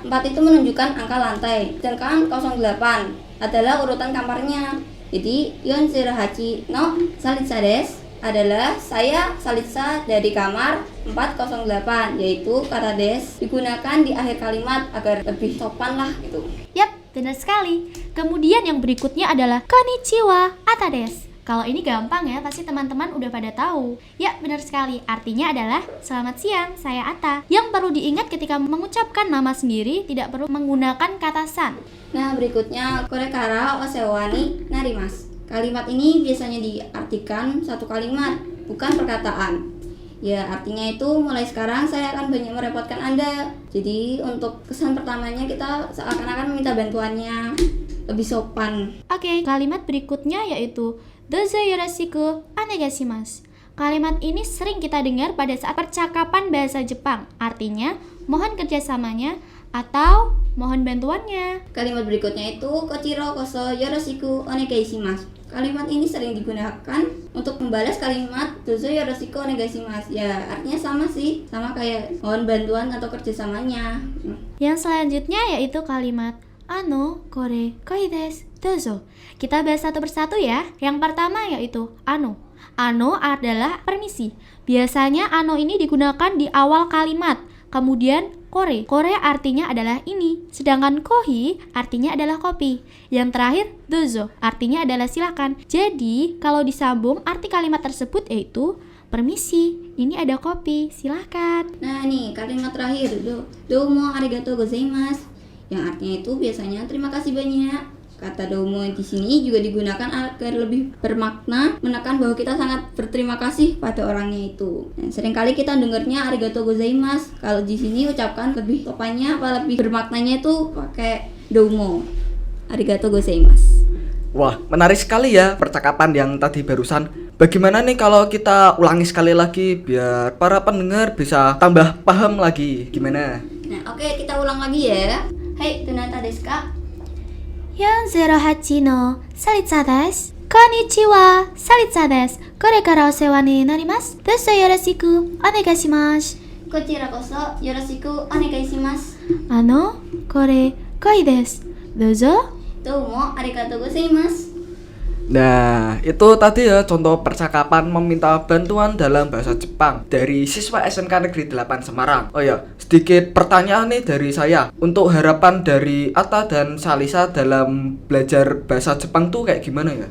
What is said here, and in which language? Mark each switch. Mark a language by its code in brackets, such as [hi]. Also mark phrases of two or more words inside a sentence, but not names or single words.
[id] 4 itu menunjukkan angka lantai. Sedangkan 08 adalah urutan kamarnya. Jadi [ja] 408のサリサです [id] adalah saya Salisa dari kamar 408, yaitu kata des digunakan di akhir kalimat agar lebih sopan lah gitu. Yap, benar sekali. Kemudian yang berikutnya adalah [ja] こんにちは、アッタです. [id] Kalau ini gampang ya, pasti teman-teman udah pada tahu. Ya, benar sekali. Artinya adalah selamat siang, saya Atta. Yang perlu diingat ketika mengucapkan nama sendiri tidak perlu menggunakan kata san. Nah, berikutnya [ja] これからお世話になります. [id] Kalimat ini biasanya diartikan satu kalimat, bukan perkataan. Ya, artinya itu mulai sekarang saya akan banyak merepotkan Anda. Jadi untuk kesan pertamanya kita seakan-akan meminta bantuannya, lebih sopan. Oke, kalimat berikutnya yaitu [ja] どうぞよろしくお願いします. [id] Kalimat ini sering kita dengar pada saat percakapan bahasa Jepang. Artinya, mohon kerjasamanya atau mohon bantuannya. Kalimat berikutnya itu [ja] こちらこそよろしくお願いします. [id] Kalimat ini sering digunakan untuk membalas kalimat [ja] どうぞよろしくお願いします. [id] Ya, artinya sama sih, sama kayak mohon bantuan atau kerjasamanya. Yang selanjutnya yaitu kalimat [ja] これ恋です、どうぞ. [id] Kita bahas satu persatu ya. Yang pertama yaitu ano. Ano adalah permisi. Biasanya ano ini digunakan di awal kalimat. Kemudian kore artinya adalah ini. Sedangkan kohi artinya adalah kopi. Yang terakhir dozo artinya adalah silakan. Jadi kalau disambung arti kalimat tersebut yaitu Permisi, ini ada kopi, silahkan. Nah nih kalimat terakhir, [ja] どうもありがとうございます, [id] yang artinya itu biasanya terima kasih banyak. Kata domo di sini juga digunakan agar lebih bermakna menekan bahwa kita sangat berterima kasih pada orangnya itu. Nah, seringkali kita dengarnya [ja] ありがとうございます. [id] Kalau di sini ucapkan lebih sopannya apa lebih bermaknanya itu pakai domo. [ja] ありがとうございます. [id] Wah, menarik sekali ya percakapan yang tadi barusan. Bagaimana nih kalau kita ulangi sekali lagi biar para pendengar bisa tambah paham lagi? Gimana? Nah, oke, kita ulang lagi ya. [ja] Hai, どなたですか? 408のサリツァです。こんにちは、サリツァです。これからお世話になります。どうぞよろしくお願いします。こちらこそよろしくお願いします。これ、恋です。どうぞ。どうもありがとうございます。 [id] Nah, itu tadi ya contoh percakapan meminta bantuan dalam bahasa Jepang dari siswa SMK Negeri 8 Semarang. Oh ya, sedikit pertanyaan nih dari saya. Untuk harapan dari Atta dan Salisa dalam belajar bahasa Jepang tuh kayak gimana ya?